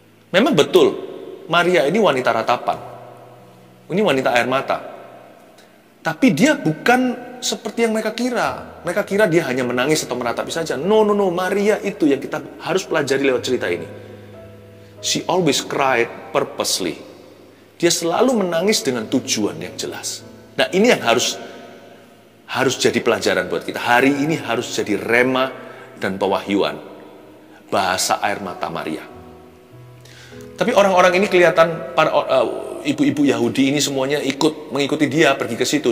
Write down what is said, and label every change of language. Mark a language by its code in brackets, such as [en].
[id] Memang betul, Maria ini wanita ratapan. Ini wanita air mata. Tapi dia bukan seperti yang mereka kira. Mereka kira dia hanya menangis atau meratapi saja. No. Maria itu yang kita harus pelajari lewat cerita ini. [en] She always cried purposely. [id] Dia selalu menangis dengan tujuan yang jelas. Nah, ini yang harus jadi pelajaran buat kita. Hari ini harus jadi rema dan pewahyuan. Bahasa air mata Maria. Tapi orang-orang ini kelihatan, para ibu-ibu Yahudi ini semuanya mengikuti dia pergi ke situ.